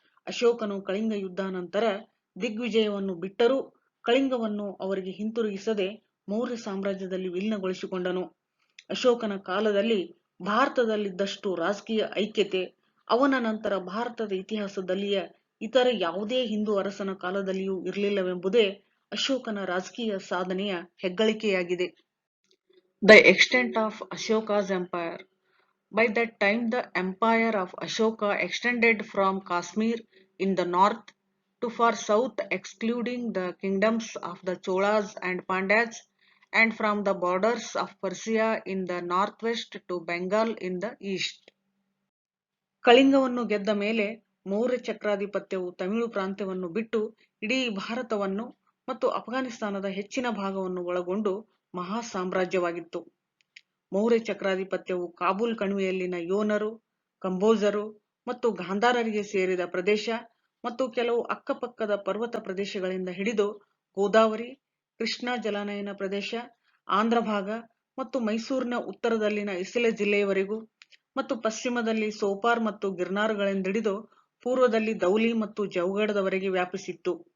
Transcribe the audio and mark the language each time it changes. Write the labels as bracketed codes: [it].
[kn] ಅಶೋಕನು ಕಳಿಂಗ ಯುದ್ಧ ನಂತರ ದಿಗ್ವಿಜಯವನ್ನು ಬಿಟ್ಟರೂ ಕಳಿಂಗವನ್ನು ಅವರಿಗೆ ಹಿಂತಿರುಗಿಸದೆ ಮೌರ್ಯ ಸಾಮ್ರಾಜ್ಯದಲ್ಲಿ ವಿಲೀನಗೊಳಿಸಿಕೊಂಡನು. ಅಶೋಕನ ಕಾಲದಲ್ಲಿ ಭಾರತದಲ್ಲಿದ್ದಷ್ಟು ರಾಜಕೀಯ ಐಕ್ಯತೆ ಅವನ ನಂತರ ಭಾರತದ ಇತಿಹಾಸದಲ್ಲಿಯ ಇತರ ಯಾವುದೇ ಹಿಂದೂ ಅರಸನ ಕಾಲದಲ್ಲಿಯೂ ಇರಲಿಲ್ಲವೆಂಬುದೇ ಅಶೋಕನ ರಾಜಕೀಯ ಸಾಧನೆಯ ಹೆಗ್ಗಳಿಕೆಯಾಗಿದೆ. [en] The extent of Ashoka's empire. By that time the empire of Ashoka extended from Kashmir in the north to far south, excluding the kingdoms of the Cholas and Pandyas, and from the borders of Persia in the northwest to Bengal in the east. [kn] ಕಳಿಂಗವನ್ನು ಗೆದ್ದ ಮೇಲೆ ಮೌರ್ಯ ಚಕ್ರಾಧಿಪತ್ಯವು ತಮಿಳು ಪ್ರಾಂತ್ಯವನ್ನು ಬಿಟ್ಟು ಇಡೀ ಭಾರತವನ್ನು ಮತ್ತು ಅಫ್ಘಾನಿಸ್ತಾನದ ಹೆಚ್ಚಿನ ಭಾಗವನ್ನು ಒಳಗೊಂಡು ಮಹಾ ಸಾಮ್ರಾಜ್ಯವಾಗಿತ್ತು. ಮೌರ್ಯ ಚಕ್ರಾಧಿಪತ್ಯವು ಕಾಬೂಲ್ ಕಣಿವೆಯಲ್ಲಿನ ಯೋನರು, ಕಂಬೋಜರು ಮತ್ತು ಗಾಂಧಾರರಿಗೆ ಸೇರಿದ ಪ್ರದೇಶ ಮತ್ತು ಕೆಲವು ಅಕ್ಕಪಕ್ಕದ ಪರ್ವತ ಪ್ರದೇಶಗಳಿಂದ ಹಿಡಿದು ಗೋದಾವರಿ, ಕೃಷ್ಣಾ ಜಲಾನಯನ ಪ್ರದೇಶ, ಆಂಧ್ರ ಭಾಗ ಮತ್ತು ಮೈಸೂರಿನ ಉತ್ತರದಲ್ಲಿನ ಇಸಲೆ ಜಿಲ್ಲೆಯವರೆಗೂ ಮತ್ತು ಪಶ್ಚಿಮದಲ್ಲಿ ಸೋಪಾರ್ ಮತ್ತು ಗಿರ್ನಾರ್ಗಳಿಂದಿಡಿದು ಪೂರ್ವದಲ್ಲಿ ದೌಲಿ ಮತ್ತು ಜೌಗಢದವರೆಗೆ ವ್ಯಾಪಿಸಿತ್ತು.